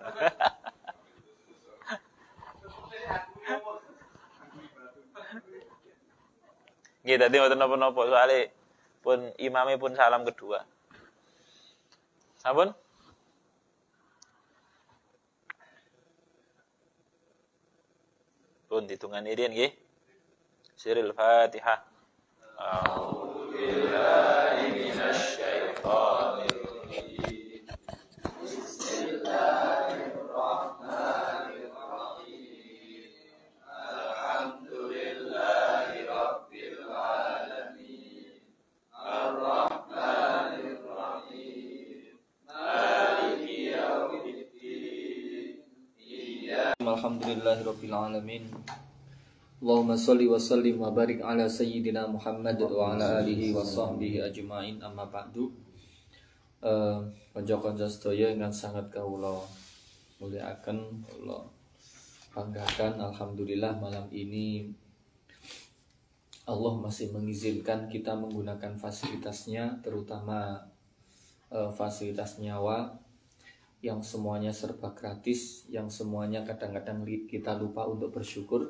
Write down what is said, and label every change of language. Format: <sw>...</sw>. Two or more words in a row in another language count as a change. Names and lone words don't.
<jv>Nggih dadi mboten napa-napa soalé pun imame pun salam kedua. Sampun? Pun hitungan irin nggih.</jv> <ar>سر الفاتحة. أعوذ بالله من الشيطان الرجيم. Bismillahirrahmanirrahim. الحمد لله رب العالمين. الرحمن الرحيم. مالك يوم الدين. الحمد لله رب العالمين. اللهم صل وسلم وبارك على سيدنا محمد وعلى آله وصحبه أجمعين أما بعد.</ar> <jv>Kanca-kanca sedaya ingkang sangat kawula mulyakaken, kula banggakan,</jv> <id>alhamdulillah malam ini Allah masih mengizinkan kita menggunakan fasilitasnya, terutama fasilitas nyawa yang semuanya serba gratis, yang semuanya kadang-kadang kita lupa untuk bersyukur.</id>